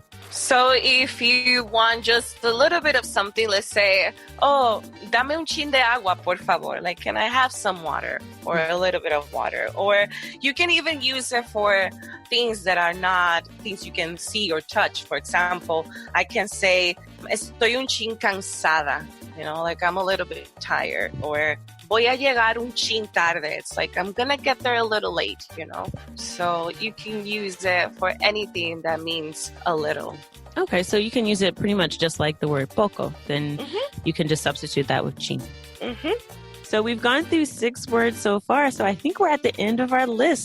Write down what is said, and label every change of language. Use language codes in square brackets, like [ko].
[en] So if you want just a little bit of something, let's say, oh, [es] dame un chin de agua, por favor. [en] Like, can I have some water or a little bit of water? Or you can even use it for things that are not things you can see or touch. For example, I can say, [es] estoy un chin cansada. [en] Like I'm a little bit tired. [es] Or voy a llegar un chin tarde. [en] It's like I'm going to get there a little late, So you can use it for anything that means a little. Okay, so you can use it pretty much just like the word poco. Then you can just substitute that with chin. So we've gone through 6 words so far. So I think we're at the end of our list.